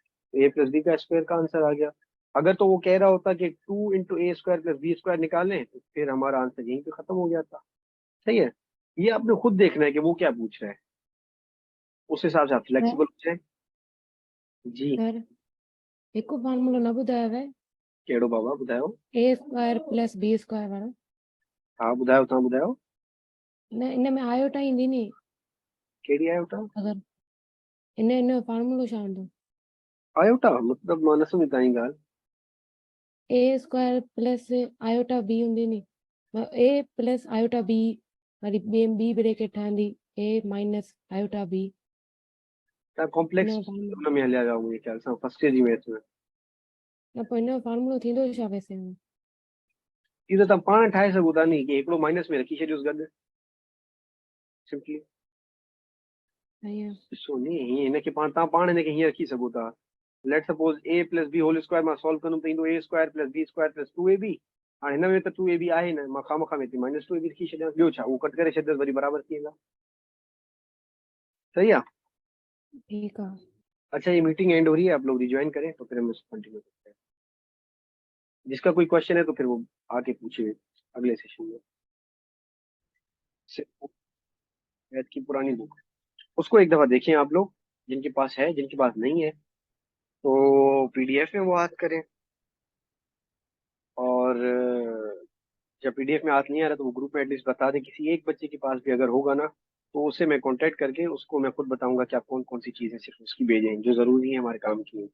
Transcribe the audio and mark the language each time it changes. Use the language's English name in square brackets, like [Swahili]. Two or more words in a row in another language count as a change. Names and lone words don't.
[English] a plus b [Urdu] کا اسکوائر کا آنسر آ گیا۔ اگر تو وہ کہہ رہا ہوتا کہ [English] 2 into a square plus b square [Urdu] نکالیں، تو پھر ہمارا آنسر یہیں پے ختم ہو گیا تھا، صحیح ہے. یہ آپ نے خود دیکھنا ہے کہ وہ کیا پوچھ رہا ہے، اس حساب سے آپ فلیکسیبل ہو جائے. جی, [Sindhi] सर हिकु फॉर्मूलो न ॿुधायो आहे कहिड़ो बाबा? ॿुधायो। [English] a square plus b square वारो। [Sindhi] हाँ ॿुधायो, तव्हां ॿुधायो न इन में आयोटा ईंदी नी, कहिड़ी आयोटा? अगरि इन जो फॉर्मूलो छा हूंदो? आयोटा मतलब मां न सम्झी तव्हांजी ॻाल्हि। [English] a square plus iota b [Sindhi] हूंदी नी, [English] a plus iota b [Sindhi] वरी ॿी ब्रेकेट ठहंदी [English] a minus iota b. [Sindhi] तव्हां कॉम्प्लेक्स इन जो फॉर्मूलो हुन में हलिया विया मुंहिंजे ख़्याल सां, [English] first year [Sindhi] जी मैथ्स में। न पोइ इन जो फॉर्मूलो थींदो छा वैसे? इहो त तव्हां पाण ठाहे सघो था नी, कि हिकिड़ो माइनस में रखी छॾियोसि गॾु, सिंपली। ईअं ॾिसो नी, हीअं हिनखे पाण, तव्हां पाण हिनखे हीअं रखी सघो था, [English] let suppose a plus b whole square [Sindhi] मां सॉल्व करूं तो [English] a square plus b square plus 2ab [Sindhi] हाणे हिन में त 2ab आहे न, मां खामखा में थी [English] minus 2ab [Sindhi] लिखी छॾियां, ॿियो छा, उहो कट करे छॾंदसि वरी बराबरि थी वेंदा। सही आहे। [Urdu] ٹھیک ہے. اچھا یہ [English] meeting end [Urdu] ہو رہی ہے، آپ لوگ ری جوائن کریں تو پھر ہم اس کو کنٹینیو کرتے ہیں. جس کا کوئی کوئسچن ہے تو پھر وہ آ کے پوچھیے اگلے سیشن میں. میتھ کی پرانی بک اس کو ایک دفعہ دیکھیں آپ لوگ، جن کے پاس ہے، جن کے پاس نہیں ہے تو پی ڈی ایف میں وہ یاد کریں، اور جب پی ڈی ایف میں ہاتھ نہیں آ رہا تو وہ گروپ میں ایٹ لیسٹ بتا دیں، کسی ایک بچے کے پاس بھی اگر ہوگا نا تو اس سے میں کانٹیکٹ کر کے اس کو میں خود بتاؤں گا کہ آپ کون کون سی چیزیں صرف اس کی بھیجیں جو ضروری ہے ہمارے کام کی.